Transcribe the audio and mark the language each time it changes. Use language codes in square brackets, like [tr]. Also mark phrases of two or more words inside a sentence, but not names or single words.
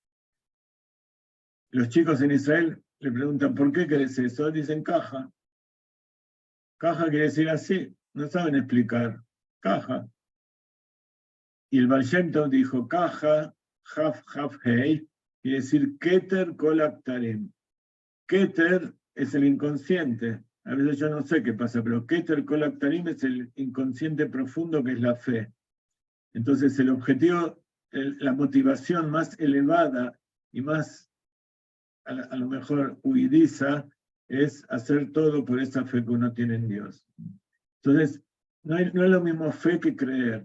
[es] Los chicos en Israel le preguntan, ¿por qué querés eso? Dicen caja. Caja quiere decir así, no saben explicar. Caja. Y el Baal Shem Tov dijo, caja, haf, hei, quiere decir [he] כתר כל הכתרים. [es] Keter es el inconsciente. A veces yo no sé qué pasa, pero [he] כתר כל הכתרים [es] es el inconsciente profundo que es la fe. Entonces el objetivo, la motivación más elevada y más a lo mejor huidiza es hacer todo por esa fe que uno tiene en Dios. Entonces, no es lo mismo fe que creer.